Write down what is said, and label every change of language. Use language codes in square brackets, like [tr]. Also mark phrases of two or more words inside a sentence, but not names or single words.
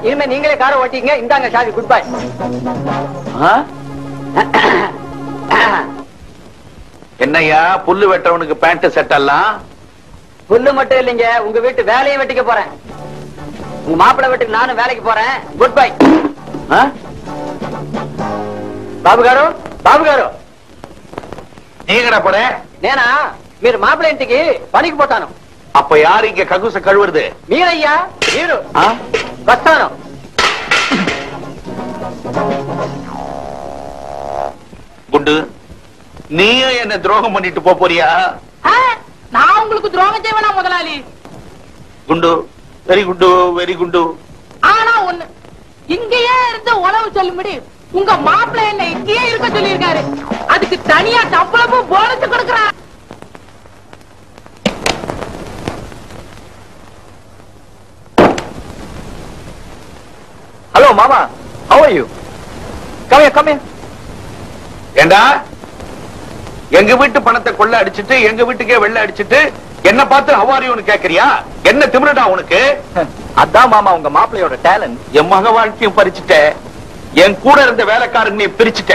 [ta] இனிமே நீங்களே காரை ஓட்டிங்க. இந்தாங்க சாவி. [en] good bye. [ta] என்னையா புல்லு வெட்டவனுக்கு பேண்ட் செட் எல்லாம்? புல்லு மட்டும் இல்லைங்க, உங்க வீட்டு வேலையும் வெட்டிக்க போறேன். உங்க மாப்பிள வீட்டுக்கு நானும் வேலைக்கு போறேன். [en] good bye. [te] బాబు గారు, బాబు గారు, [ta] நீங்கடா போற? [te] నేనా? మీరు మాపిల్ల ఇంటికి పనికి పోతాను. [ta] அப்ப யாரு இங்க ககுச கழுவுறது? [te] మీరయ్యా, మీరు. వస్తాను. [ta] குண்டு, நீயும் என்ன துரோகம் பண்ணிட்டு போறியா? நான் உங்களுக்கு துரோகம் செய்வேனா முதலாளி? குண்டு, வெரி குண்டு, வெரி குண்டு. ஆனா ஒண்ணு, இங்கேயே இருந்து உழவு சொல்லும்படி உங்க மாப்பிள்ளை என்ன இங்கேயே இருக்க சொல்லியிருக்காரு. அதுக்கு தனியா சம்பளமும் போனஸ் கொடுக்கறான். ஹலோ மாமா, [en] how are you? Come here, come here. [ta] ஏண்டா எங்க வீட்டு பணத்தை கொள்ள அடிச்சிட்டு எங்க வீட்டுக்கே வெள்ள அடிச்சிட்டு என்ன பார்த்து ஹவாரியோன்னு கேக்குறியா? என்ன திமிரடா உனக்கு? அதான் மாமா உங்க மாப்பிள்ளையோட டேலண்ட். என் மக வாழ்க்கையும் பறிச்சுட்ட, என் கூட இருந்த வேலைக்காரன் நீ பிரிச்சுட்ட.